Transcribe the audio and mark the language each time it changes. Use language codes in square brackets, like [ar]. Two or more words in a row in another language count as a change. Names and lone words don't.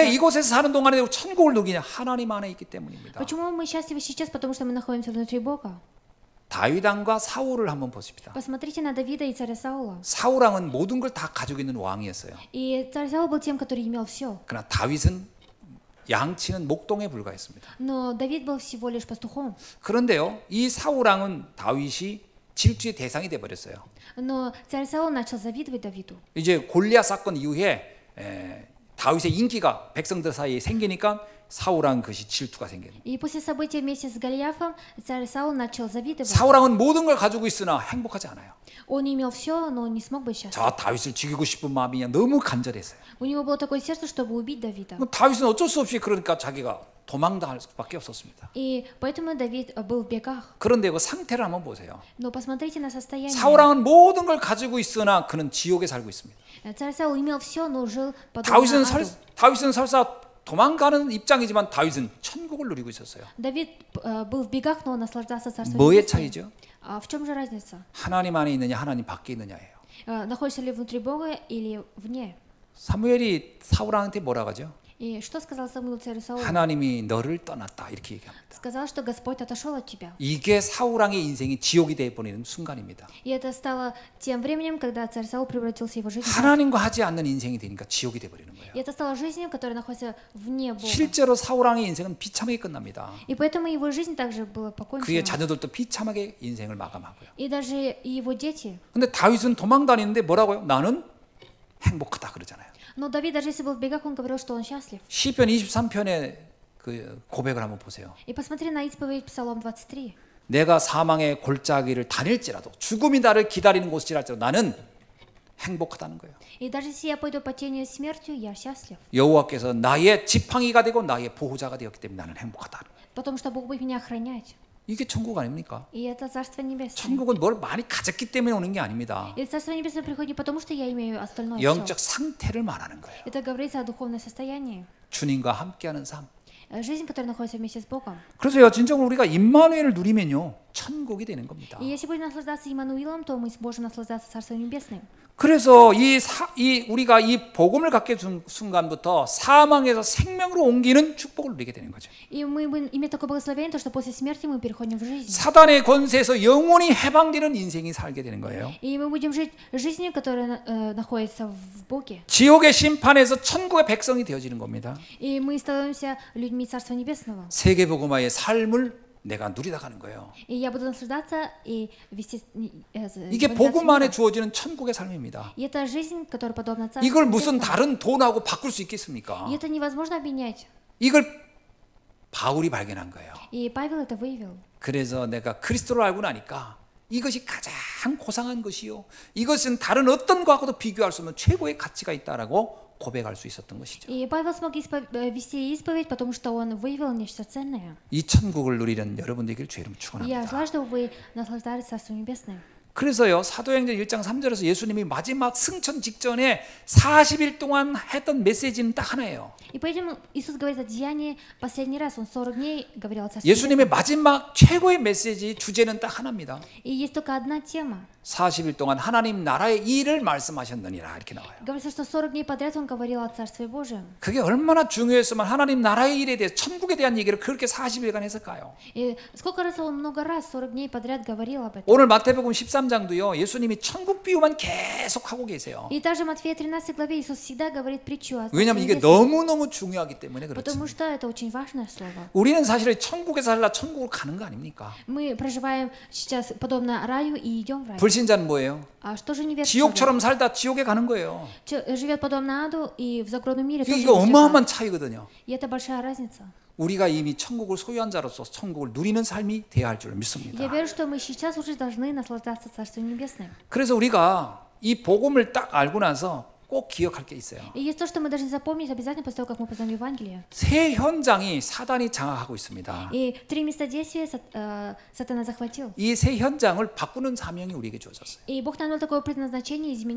[ru] находится... [ko] 이곳에서 사는 동안에 천국을 누리냐? 하나님 안에 있기 때문입니다. [ru] Почему мы счастливы сейчас? Потому что мы находимся внутри Бога. [ko] 다윗 왕과 사울을 한번 보십시다. [ru] Посмотрите на Давида и царя Саула. [ko] 사울 왕은 모든 걸 다 가지고 있는 왕이었어요. [ru] И царь Саул был тем, который имел все. [ko] 그러나 다윗은 양치는 목동에 불과했습니다. [ru] Но Давид был всего лишь пастухом. [ko] 그런데요, 이 사울 왕은 다윗이 질주의 대상이 돼 버렸어요. [ru] Но царь Саул начал завидовать Давиду. [ko] 이제 골리앗 사건 이후에 다윗의 인기가 백성들 사이에 생기니까 사울 왕 그것이 질투가 생기는. [ru] И после события вместе с Голиафом царь Саул начал завидовать. [ko] 사울 왕은 모든 걸 가지고 있으나 행복하지 않아요. [ru] Он имел все, но он не смог быть счастлив. [ko] 저 다윗을 죽이고 싶은 마음이 너무 간절했어요. [ru] У него было такое сердце, чтобы убить Давида. [ko] 그럼 다윗은 어쩔 수 없이 그러니까 자기가 도망당할 수밖에 없었습니다. [ru] И поэтому Давид был в бегах. [ko] 그런데 그 상태를 한번 보세요. [ru] Но посмотрите на состояние. [ko] 사울 왕은 모든 걸 가지고 있으나 그는 지옥에 살고 있습니다. [ru] Царь Саул имел все, но жил подобно аду. [ko] 다윗은 설사 도망가는 입장이지만 다윗은 천국을 누리고 있었어요. [ru] Давид был в бегах, но он наслаждался царством [ko] 뭐의 [ru] небесным. [ko] 차이죠? [ru] А в чем же разница? [ko] 하나님 안에 있느냐 하나님 밖에 있느냐예요. [ru] Находишься ли внутри Бога или вне? [ko] 사무엘이 사울한테 뭐라 하죠? [ru] И что сказал Самуил царю Саулу? [ko] 하나님이 너를 떠났다 이렇게 얘기합니다. [ru] Сказал, что Господь отошел от тебя. [ko] 이게 사울 왕의 인생이 지옥이 되어 버리는 순간입니다. [ru] И это стало тем временем, когда царь Саул превратился его жизнь. [ko] 하나님과 하지 않는 인생이 되니까 지옥이 되어 버리는 거예요. [ru] И это стало жизнью, которая находится вне Бога. [ko] 실제로 사울 왕의 인생은 비참하게 끝납니다. [ru] И поэтому его жизнь также была [ko] 그의 [ru] покончена. [ko] 자녀들도 비참하게 인생을 마감하고요. [ru] И даже его дети. [ko] 근데 다윗은 도망 다니는데 뭐라고요? 나는 행복하다 그러잖아요. [ru] Но Давид, даже если был в бегах, он говорил, что он счастлив. [ko] 시편 23편의 그 고백을 한번 보세요. [ru] И посмотри на исповедь Псалом 23. [ko] 내가 사망의 골짜기를 다닐지라도 죽음이 나를 기다리는 곳이랄지라도 나는 행복하다는 거예요. [ru] И даже если я пойду по тени смертью, я счастлив. [ko] 여호와께서 나의 지팡이가 되고 나의 보호자가 되었기 때문에 나는 행복하다. [ru] Потому что Бог будет меня охранять. [ko] 이게 천국 아닙니까? [ru] И это Царство Небесное. [ko] 천국은 뭘 많이 가졌기 때문에 오는 게 아닙니다. [ru] И Царство Небесное приходит не потому, что я имею остальное [ko] 영적 [ru] все. [ko] 상태를 말하는 거예요. [ru] Это говорится о духовном состоянии. [ko] 주님과 함께하는 삶. [ru] Жизнь, которая находится вместе с Богом. [ko] 그래서요, 진정으로 우리가 임마누엘을 누리면요, 천국이 되는 겁니다. [ru] И если будем наслаждаться Иммануилом, то мы сможем наслаждаться Царством Небесным. [ko] 그래서 우리가 이 복음을 갖게 된 순간부터 사망에서 생명으로 옮기는 축복을 누리게 되는 거죠. [ru] И мы будем иметь такое благословение, то, что после смерти мы переходим в жизнь. [ko] 사단의 권세에서 영원히 해방되는 인생이 살게 되는 거예요. [ru] И мы будем жить жизнью, которая находится в Боге. [ko] 지옥의 심판에서 천국의 백성이 되어지는 겁니다. [ru] И мы становимся людьми Царства Небесного. [ko] 세계복음화의 삶을 내가 누리다 가는 거예요. [ru] И я буду наслаждаться и вести... [ko] 이게 복음 안에 주어지는 천국의 삶입니다. [ru] И это жизнь, которая подобна Царству [ko] 이걸 무슨 [ru] Небесному. [ko] 다른 돈하고 바꿀 수 있겠습니까? [ru] И это невозможно обменять. [ko] 이걸 바울이 발견한 거예요. [ru] И Павел это выявил. [ko] 그래서 내가 그리스도를 알고 나니까 이것이 가장 고상한 것이요. 이것은 다른 어떤 것하고도 비교할 수 없는 최고의 가치가 있다라고 고백할 수 있었던 것이죠. [ru] И Павел смог вести исповедь, потому что он выявил нечто ценное. [ko] 이 천국을 누리는 여러분 되길 주의 이름 [ru] И я [ko] 축원합니다. [ru] желаю, чтобы вы наслаждались Царством Небесным. [ko] 그래서요 사도행전 1장 3절에서 예수님이 마지막 승천 직전에 40일 동안 했던 메시지는 딱 하나예요. [ru] И поэтому Иисус говорит о деянии последний раз. Он 40 дней говорил о Царстве [ko] 예수님의 [ru] Небесном. [ko] 마지막 최고의 메시지 주제는 딱 하나입니다. [ru] И есть только одна тема. [ko] 40일 동안 하나님 나라의 일을 말씀하셨느니라 이렇게 나와요. [ru] Говорится, что 40 дней подряд Он говорил о Царстве Божьем. [ko] 그게 얼마나 중요했으면 하나님 나라의 일에 대해 천국에 대한 얘기를 그렇게 40일간 했을까요? [ru] И сколько раз Он много раз, 40 дней подряд говорил об этом. [ko] 오늘 마태복음 13장도요. 예수님이 천국 비유만 계속 하고 계세요. [ru] И также в Матфея 13 главе Иисус всегда говорит притчу о Царстве [ko] 왜냐하면 이게 [ru] Небесном. [ko] 너무너무 중요하기 때문에 그렇지. [ru] Потому что это очень важное слово. [ko] 우리는 사실은 천국에서 살라 천국으로 가는 거 아닙니까? [ru] Мы проживаем сейчас подобно раю и идем в рай. [ko] 불신자는 뭐예요? [ru] А что же неверующий? [ko] 지옥처럼 살다 지옥에 가는 거예요. [ru] Живет подобно аду и в загробном мире тоже [ko] 이거 [ru] идет в ад. [ko] 어마어마한 차이거든요. [ru] И это большая разница. [ko] 우리가 이미 천국을 소유한 자로서 천국을 누리는 삶이 돼야 할 줄 [ru] Я [ko] 믿습니다. [ru] верю, что мы сейчас уже должны наслаждаться Царством Небесным. [ko] 그래서 우리가 이 복음을 딱 알고 나서 꼭 기억할 게 있어요. [ru] И есть то, что мы должны запомнить обязательно после того, как мы познаем Евангелие. [ko] 세 현장이 사단이 장악하고 있습니다. [ru] И 3 места действия сатана захватил. [ko] 이 세 현장을 바꾸는 사명이 우리에게 주어졌어요. [ru] И Бог нам дал такое предназначение изменить.